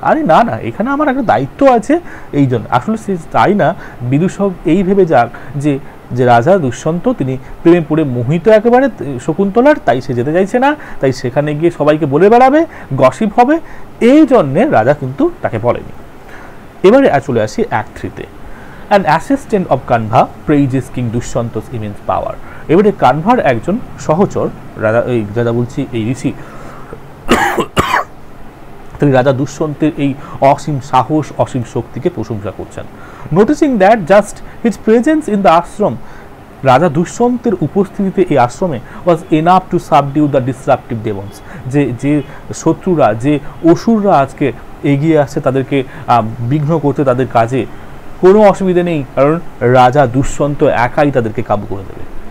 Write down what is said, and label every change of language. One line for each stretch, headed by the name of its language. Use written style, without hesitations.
Bangla: আরে না না, এখানে আমার একটা দায়িত্ব আছে, এই জন্য। আসলে সে চাই না বিদূষক এই ভেবে যাক যে রাজা দুষ্যন্ত তিনি প্রেমে পড়ে মোহিত একেবারে শকুন্তলার, তাই সে যেতে চাইছে না, তাই সেখানে গিয়ে সবাইকে বলে বেড়াবে, গসিপ হবে, এই জন্যে রাজা কিন্তু তাকে বলেনি। এবারে চলে আসি act 3-তে।
English: An assistant of Kanva praises King Dushyanta's immense power.
Bangla: এবারে কানভার একজন সহচর, রাজা বলছি এই ঋষি, তিনি রাজা দুষ্যন্তের এই অসীম সাহস, অসীম শক্তিকে প্রশংসা করছেন।
English: noticing that just his presence in the ashram,
Bangla: রাজা দুষ্যন্তের উপস্থিতিতে এই আশ্রমে
English: was enough to subdue the disruptive demons,
Bangla: যে শত্রুরা, যে অসুররা আজকে এগিয়ে আসছে তাদেরকে বিঘ্ন করতে তাদের কাজে, কোনো অসুবিধা নেই, কারণ রাজা দুষ্যন্ত একাই তাদেরকে কাবু করে দেবে।